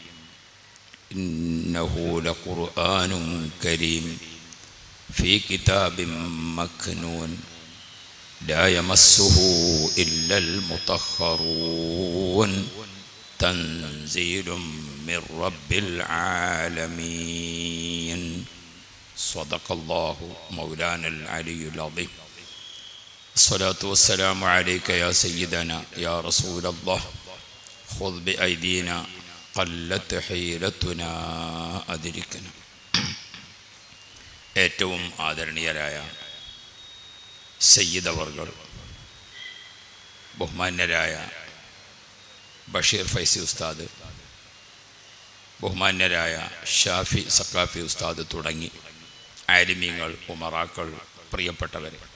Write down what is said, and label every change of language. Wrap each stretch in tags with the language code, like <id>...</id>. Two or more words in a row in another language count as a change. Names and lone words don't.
<ar>إنه لقرآن كريم في كتاب مكنون لا يمسه إلا المطهرون تنزيل من رب العالمين. صدق الله مولانا العلي العظيم. الصلاة والسلام عليك يا سيدنا يا رسول الله. خذ بأيدينا قلت حيلتنا أدركنا.</ar> <ml>ഏറ്റവും ആദരണീയരായ സയ്യിദ് അവർകൾ, ബഹുമാന്യരായ ബഷീർ ഫൈസി ഉസ്താദ്, ബഹുമാന്യരായ ഷാഫി സഖാഫി ഉസ്താദ് തുടങ്ങി ആലിമീങ്ങൾ, ഉമറാക്കൾ, പ്രിയപ്പെട്ടവർ,</ml>